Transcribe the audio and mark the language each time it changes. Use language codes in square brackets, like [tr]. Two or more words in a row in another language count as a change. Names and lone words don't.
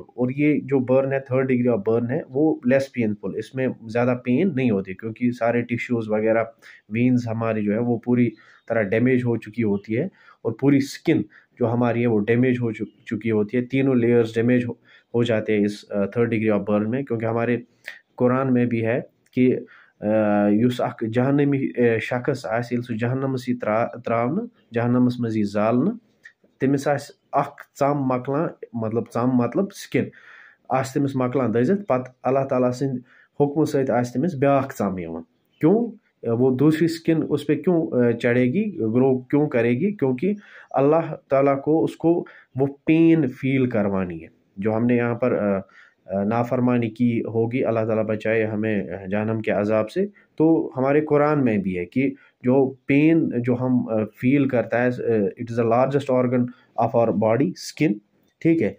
[hi] और ये जो बर्न है, [en] third degree of burn [hi] है, वो [en] less painful, [hi] इसमें ज़्यादा पेन नहीं होती, क्योंकि सारे टिश्यूज़ वगैरह, वेन्स हमारी जो है वो पूरी तरह डैमेज हो चुकी होती है, और पूरी स्किन जो हमारी है वो डैमेज हो चुकी होती है। तीनों [en] layers damage [hi] हो जाते हैं इस [en] third degree of burn [hi] में, क्योंकि हमारे कुरान में भी है कि [ks] युस अख जहन्नमी शख्स आस येल सु जहन्नमस त्रावन, जहन्नमस मज यी जालना, तमिस आस अख चम मकलान, मतलब चम मतलब स्किन आस तमिस मकलान दजित, पत अल्लाह ताला सिंद हुक्म सहित आस तमिस ब्याख चम यिवान। क्यों? [hi] वो दूसरी स्किन उस पर क्यों चढ़ेगी, ग्रो क्यों करेगी? क्योंकि अल्लाह ताला को उसको वो [en] pain feel [hi] करवानी है। जो हमने यहाँ पर नाफरमानी की होगी, अल्लाह ताला बचाए हमें जहन्नम के अजाब से, तो हमारे कुरान में भी है कि जो पेन जो हम फील करता है, [en] it is the largest organ of our body, [hi] स्किन, ठीक है।